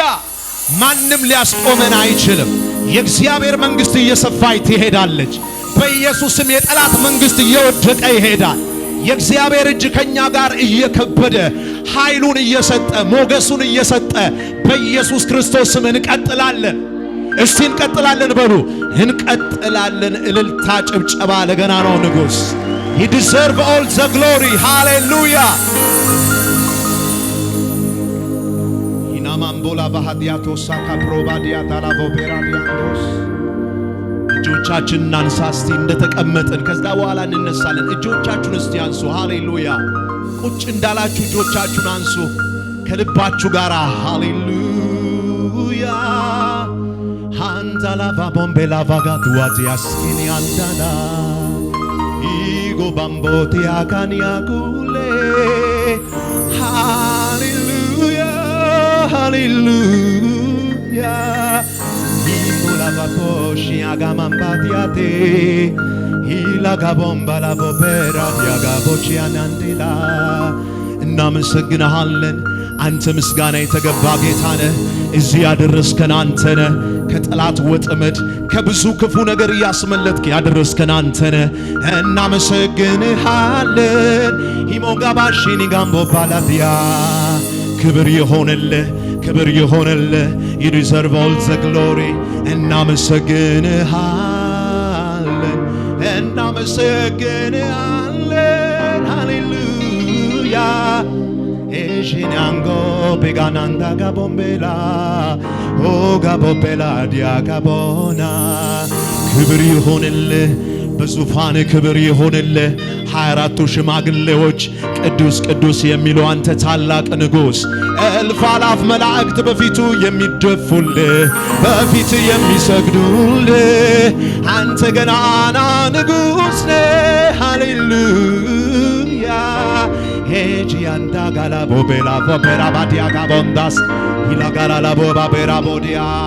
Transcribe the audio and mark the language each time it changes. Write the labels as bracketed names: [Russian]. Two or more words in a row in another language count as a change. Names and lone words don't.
[Amharic] ማንም ሊያስቆመን አይችልም የእግዚአብሔር መንግስት እየሰፋች ትሄዳለች በኢየሱስም የጠላት መንግስት እየወደቀ ይሄዳል የእግዚአብሔር እጅ ከኛ ጋር እየከበደ ኃይሉን እየሰጠ ሞገሱን እየሰጠ በኢየሱስ ክርስቶስ ስም እንቀጥላለን እስቲ እንቀጥላለን በሉ እንቀጥላለን እልልታ ጭብጨባ ለገናናው ንጉስ [English] he deserve all the glory hallelujah inamambola bahadiato saka probadia dalavo beradiandos [Amharic] እጆቻችንን አንሳ እስቲ እንደተቀመጥን ከዛ በኋላ እንነሳለን እጆቻችሁን እስቲ አንሱ ሃሌሉያ ቁጭ እንዳላችሁ እጆቻችሁን አንሱ ከልባችሁ ጋር ሃሌሉያ አንዳላቫ ቦምቤላቫ ጋዱዋቲያስኪኒ አንዳላ ኢጎ ባምቦቲያ ካኒያጉሌ ሃሌሉያ ሃሌሉያ Poshi agamambatiate ilaga bomba la vopera diagabochi anandila እናመሰግንሃለን አንተ ምስጋና የተገባ ጌታ ነህ እዚህ ያደረስከን አንተ ነህ ከጠላት ወጥመድ ከብዙ ክፉ ነገር ያስመለጥክ ያደረስከን አንተ ነህ እናመሰግንሃለን ሂሞጋባሽኒ ጋምቦ ባላዲያ ክብር ይሆንልህ [English] you deserve all the glory [Amharic] እናመሰግንሃለን ሃሌሉያ Eshinango begananda gabombela o gabombela diagabona ክብር ይሆንልህ በዙፋን ክብር ይሆንልህ 24ቱ ሽማግሌዎች ቅዱስ ቅዱስ የሚሉ አንተ ታላቅ ንጉስ እልፍ አላፍ መላእክት በፊቱ የሚደፉልህ በፊት የሚሰግዱልህ አንተ ገናና ንጉስ ነህ ሃሌሉያ ሄጂ አንዳ ጋላቦ ቤላ ቦቤራ ባዲያ ጋቦንዳስ ይላጋላ ቦባ ቤራ ቦዲያ